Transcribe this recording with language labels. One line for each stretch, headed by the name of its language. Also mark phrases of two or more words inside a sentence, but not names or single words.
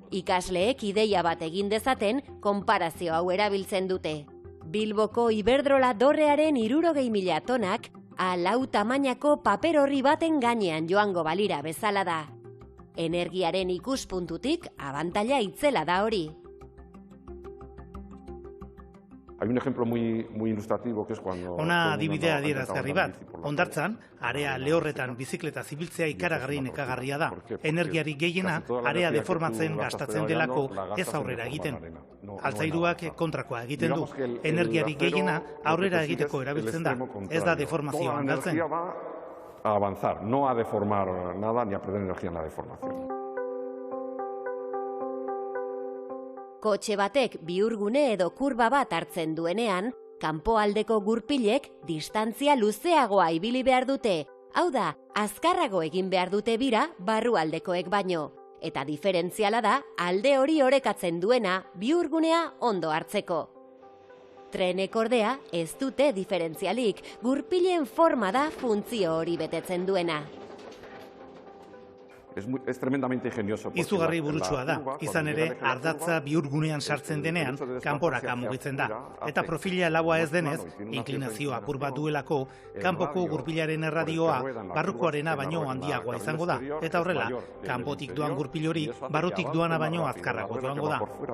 Basque: Ikasleek ideia bat egin dezaten, konparazio hau erabiltzen dute. Bilboko Iberdrola dorrearen 60.000 tonak A4 tamainako paper horri baten gainean joango balira bezala da. Energiaren ikuspuntutik abantaila itzela da hori.
Spanish: Hay un ejemplo muy ilustrativo que es cuando...
Basque: Ona adibidea adierazgarri bat. Hondartzan, area lehorretan bizikleta zibiltzea ikaragarri nekagarria da. Energiari gehiena, area deformatzen gastatzen delako ez aurrera egiten. Altzairuak kontrakoa egiten du. Energiari gehiena aurrera egiteko erabiltzen da. Ez da deformazioan galtzen.
Spanish: A avanzar, no a deformar nada ni a perder energía en la deformación.
Basque: Kotxe batek bihurgune edo kurba bat hartzen duenean, kanpoaldeko gurpilek distantzia luzeagoa ibili behar dute. Hau da, azkarrago egin behar dute bira barrualdekoek baino. Eta diferentziala da, alde hori orekatzen duena bihurgunea ondo hartzeko. Trenek ordea ez dute diferentzialik, gurpilen forma da funtzio hori betetzen duena.
Spanish: Es tremendamente ingenioso.
Basque: Izugarri burutsua da, izan ere ardatza bihurgunean sartzen denean kanporaka mugitzen da. Eta profila laua ez denez, inklinazio apur bat duelako, kanpoko gurpilaren erradioa barrukoarena baino handiagoa izango da. Eta horrela, kanpotik doan gurpil hori barrutik doana baino azkarrago joango da.